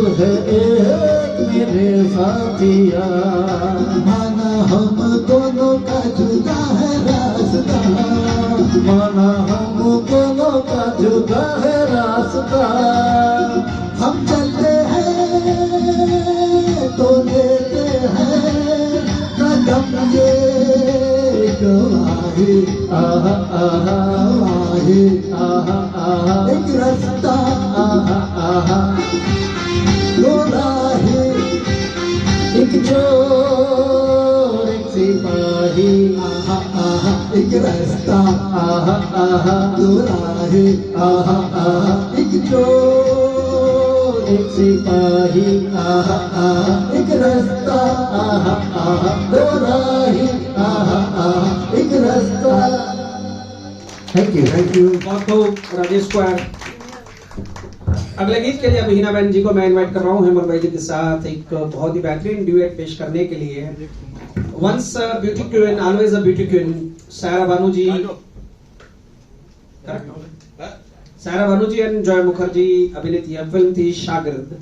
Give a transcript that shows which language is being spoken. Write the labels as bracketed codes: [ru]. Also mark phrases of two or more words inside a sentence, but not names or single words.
[hi] है एक मेरे साथिया माना हम दोनों का जुदा है रास्ता माना हम दोनों का जुदा है रास्ता हम चलते हैं तो लेते हैं कदम ये गवाही आहा आहा वाही आहा आहा एक रास्ता आहा आहा दो राही एक चोर एक सिपाही आहा आहा एक रास्ता आहा आहा दो राही आहा आहा एक चोर एक सिपाही आहा आहा एक रास्ता आहा आहा दो राही आहा आहा एक रास्ता। [en] Thank you [hi] बहुत खूब राजेश स्क्वायर। अगले गीत के लिए अब हिना बहन जी को मैं इनवाइट कर रहा हूँ हेमंत भाई जी के साथ एक बहुत ही बेहतरीन ड्यूएट पेश करने के लिए। [en] once beauty queen always a beauty queen सायरा बानू जी सायरा बानू जी एंड जॉय मुखर्जी [hi] अभिनीत यह फिल्म थी [en] शागिर्द।